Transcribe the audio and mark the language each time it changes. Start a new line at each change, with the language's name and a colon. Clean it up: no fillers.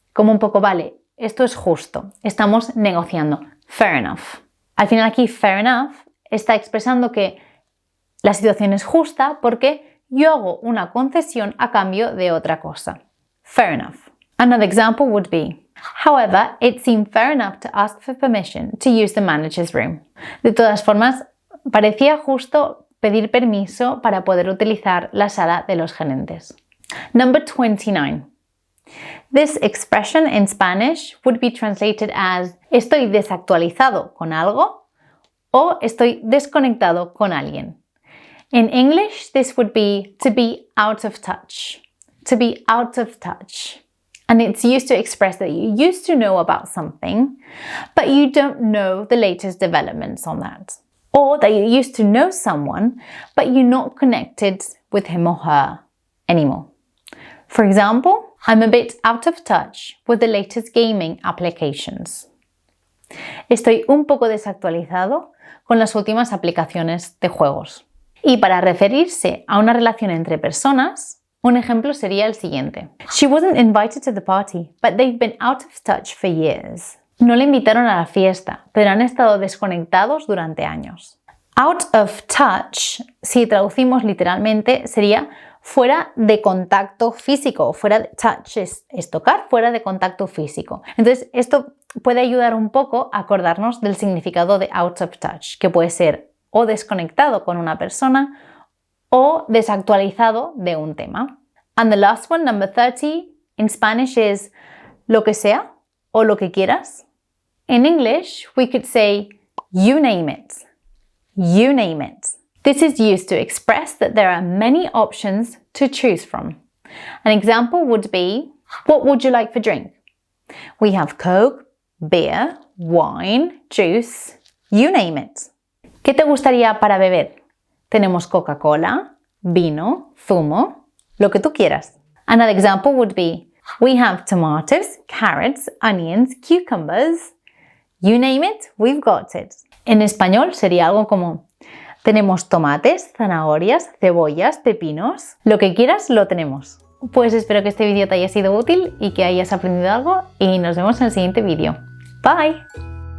Spanish: Como un poco, vale, esto es justo. Estamos negociando.
English: Fair enough.
Spanish: Al final aquí, fair enough está expresando que la situación es justa porque yo hago una concesión a cambio de otra cosa. Fair enough.
English: Another example would be, however, it seemed fair enough to ask for permission to use the manager's room.
Spanish: De todas formas, parecía justo pedir permiso para poder utilizar la sala de los gerentes.
English: Number 29. This expression in Spanish would be translated as
Spanish: estoy desactualizado con algo o estoy desconectado con alguien.
English: In English, this would be to be out of touch. To be out of touch. And it's used to express that you used to know about something, but you don't know the latest developments on that. Or that you used to know someone, but you're not connected with him or her anymore. For example, I'm a bit out of touch with the latest gaming applications.
Spanish: Estoy un poco desactualizado con las últimas aplicaciones de juegos. Y para referirse a una relación entre personas, un ejemplo sería el siguiente.
English: She wasn't invited to the party, but they've been out of touch for years.
Spanish: No le invitaron a la fiesta, pero han estado desconectados durante años.
English: Out of touch,
Spanish: si traducimos literalmente, sería fuera de contacto físico. Fuera de touch es tocar, fuera de contacto físico. Entonces, esto puede ayudar un poco a acordarnos del significado de
English: out of touch,
Spanish: que puede ser o desconectado con una persona o desactualizado de un tema.
English: And the last one, number 30, in Spanish is
Spanish: lo que sea o lo que quieras.
English: In English, we could say you name it. You name it. This is used to express that there are many options to choose from. An example would be, what would you like for drink? We have Coke, beer, wine, juice, you name it.
Spanish: ¿Qué te gustaría para beber? Tenemos Coca-Cola, vino, zumo, lo que tú quieras.
English: Another example would be, we have tomatoes, carrots, onions, cucumbers. You name it, we've got it.
Spanish: En español sería algo como, tenemos tomates, zanahorias, cebollas, pepinos. Lo que quieras lo tenemos. Pues espero que este vídeo te haya sido útil y que hayas aprendido algo y nos vemos en el siguiente vídeo.
English: Bye!